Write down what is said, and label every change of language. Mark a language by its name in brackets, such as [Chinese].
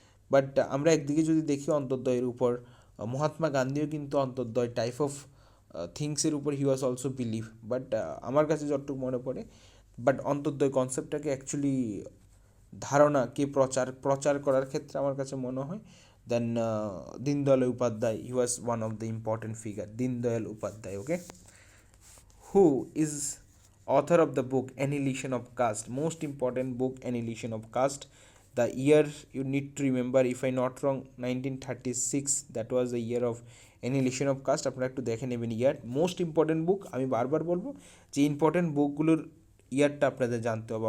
[Bangla] But আমরা একদিকে যদি দেখি অন্তর্দয়ের উপর মহাত্মা গান্ধীও কিন্তু অন্তর্দয় টাইপ অফ থিংসের উপর [English] he was also believe, [Bangla] বাট আমার কাছে যতটুকু মনে পড়ে, বাট অন্তর্দয় কনসেপ্টটাকে অ্যাকচুয়ালি ধারণাকে প্রচার করার ক্ষেত্রে আমার কাছে মনে হয় দেন দীনদয়াল উপাধ্যায়, [English] he was one of the important figure, [Bangla] Deendayal Upadhyay, okay. [English] Who is author of the book Annihilation of Caste, most important book Annihilation of Caste? The year you need to remember, if I not wrong, 1936, that was the year of Annihilation of Caste. [Bangla] আপনারা একটু দেখে নেবেন ইয়ার, most important বুক। আমি বারবার বলবো যে important বুকগুলোর ইয়ারটা আপনাদের জানতে হবে।